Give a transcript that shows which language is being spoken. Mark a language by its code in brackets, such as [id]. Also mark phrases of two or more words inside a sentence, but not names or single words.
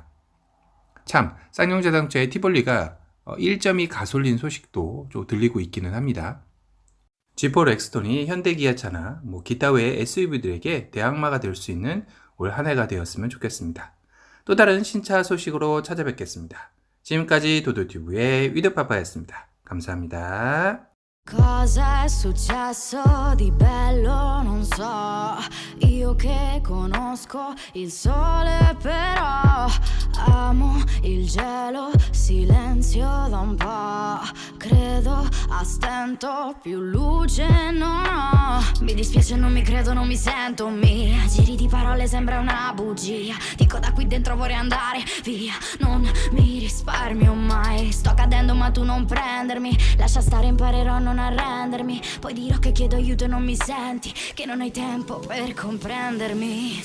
[ko] 참, 쌍용 자동차의 티볼리가 1.2 가솔린 소식도 좀 들리고 있기는 합니다. G4 렉스턴이 현대기아차나 기타 외의 SUV들에게 대항마가 될 수 있는 올 한 해가 되었으면 좋겠습니다. 또 다른 신차 소식으로 찾아뵙겠습니다. 지금까지 도도튜브의 위드파파였습니다. 감사합니다. [it] Cosa è successo di bello non so, io che conosco il sole però amo il gelo, silenzio da un po', credo a stento più luce non ho, mi dispiace non mi credo non mi sento mia, giri di parole sembra una bugia, dico da qui dentro vorrei andare via, non mi risparmio mai, sto cadendo ma tu non prendermi, lascia stare imparerò a non arrendermi, poi dirò che chiedo aiuto e non mi senti, che non hai tempo per comprendermi.